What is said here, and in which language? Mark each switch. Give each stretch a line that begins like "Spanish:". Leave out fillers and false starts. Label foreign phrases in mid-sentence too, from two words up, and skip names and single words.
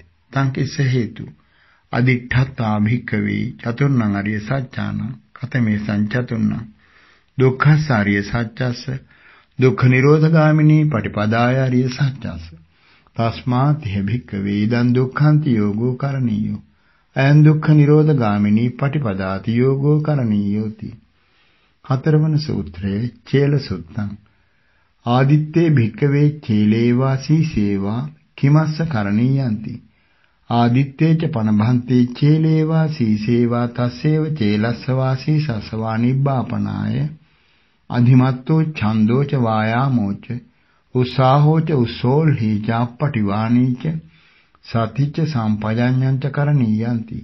Pali: තං කිස්ස හේතු අදිඨත්තා භික්ඛවේ චතුර්ණං අරිය සත්‍යානං කතමේ සංචතුර්ණං දුක්ඛසාරිය සත්‍යස්ස දුක්ඛ නිරෝධගාමිනී පටිපදාය අරිය සත්‍යස්ස. තස්මාත් හේ භික්ඛවේ ඉදං දුක්ඛන්ති යෝගෝ කරණීයෝ අයං දුක්ඛ නිරෝධගාමිනී පටිපදාති යෝගෝ කරණීයෝති. හතරවන සූත්‍රයේ චේල සුත්තං. ආදිත්තේ භික්ඛවේ චේලේවා සීසේවා කිමස්ස කරණීයන්ති. ආදිත්තේච පනභන්තේ චේලේවා සීසේවා තස්සේව චේලස්ස වාසී සසවා නිබ්බාපනාය. අධිමත්තෝ ඡන්தோච වායාමෝච උසාහෝච උසෝල්හි ජාප්පටිවානීච සතිච්ච සම්පජඤ්ඤංච කරණීයන්ති.